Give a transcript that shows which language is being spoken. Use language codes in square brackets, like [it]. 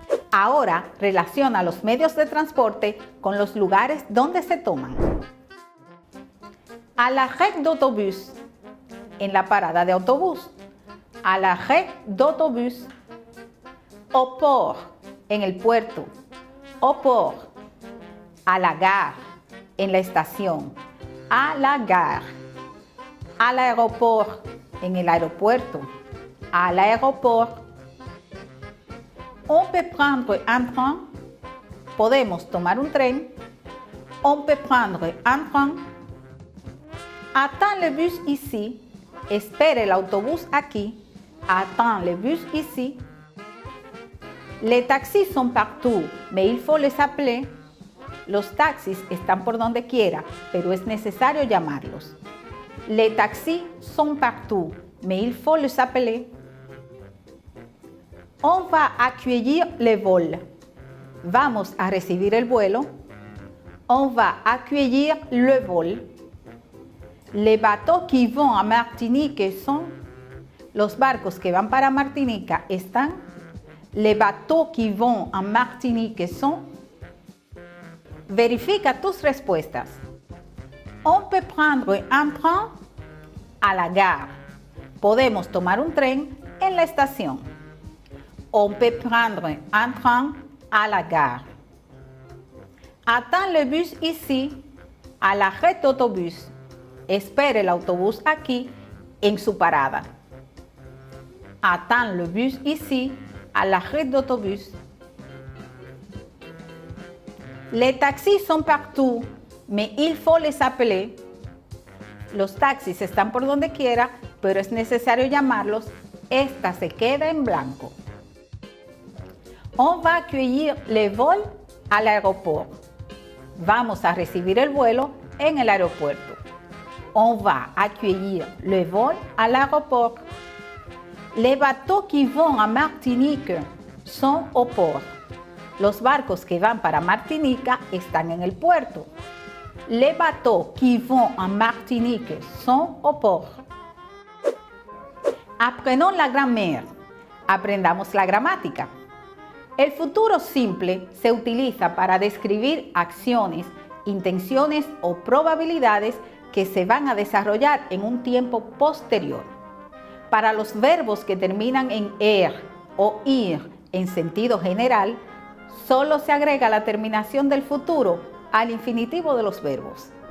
[es] Ahora relaciona los medios de transporte con los lugares donde se toman. [fr] À l'arrêt d'autobus, [es] en la parada de autobús. [fr] À l'arrêt d'autobus. Au port, [es] en el puerto. [fr] Au port. À la gare, [es] en la estación. [fr] À la gare. À l'aéroport, [es] en el aeropuerto. [fr] À l'aéroport. On peut prendre un train. [es] Podemos tomar un tren. [fr] On peut prendre un train. Attends le bus ici. [es] Espere el autobús aquí. [fr] Attends le bus ici. Les taxis sont partout, mais il faut les appeler. [es] Los taxis están por donde quiera, pero es necesario llamarlos. [fr] Les taxis sont partout, mais il faut les appeler. On va accueillir le vol. [es] Vamos a recibir el vuelo. [fr] On va accueillir le vol. Les bateaux qui vont à Martinique sont. [es] Los barcos que van para Martinica están. [fr] Les bateaux qui vont à Martinique sont. [es] Verifica tus respuestas. [fr] On peut prendre un train à la gare. [es] Podemos tomar un tren en la estación. [fr] On peut prendre un train à la gare. Attends le bus ici, à l'arrêt d'autobus. [es] Espere el autobús aquí, en su parada. [fr] Attends le bus ici, à l'arrêt d'autobus. Les taxis sont partout, mais il faut les appeler. [es] Los taxis están por donde quiera, pero es necesario llamarlos. Esta se queda en blanco. [fr] On va accueillir le vol à l'aéroport. [es] Vamos a recibir el vuelo en el aeropuerto. [fr] On va accueillir le vol à l'aéroport. Les bateaux qui vont à Martinique sont au port. [es] Los barcos que van para Martinica están en el puerto. [fr] Les bateaux qui vont à Martinique sont au port. Apprenons la grammaire. [es] Aprendamos la gramática. El futuro simple se utiliza para describir acciones, intenciones o probabilidades que se van a desarrollar en un tiempo posterior. Para los verbos que terminan en er o ir en sentido general, solo se agrega la terminación del futuro al infinitivo de los verbos.